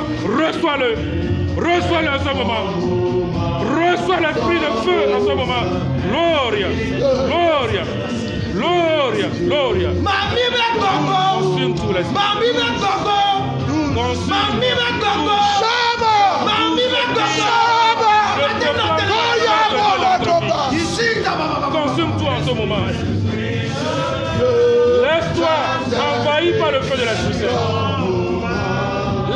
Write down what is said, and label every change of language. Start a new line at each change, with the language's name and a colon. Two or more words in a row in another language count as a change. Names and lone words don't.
French: Reçois-le. Reçois-le en ce moment. Reçois l'esprit de feu en ce moment.
Latin: Gloria. Gloria. Gloria. Gloria.
French: Consume tout l'esprit. Consume tout en ce moment. Laisse-toi envahir par le feu de l'Esprit Saint.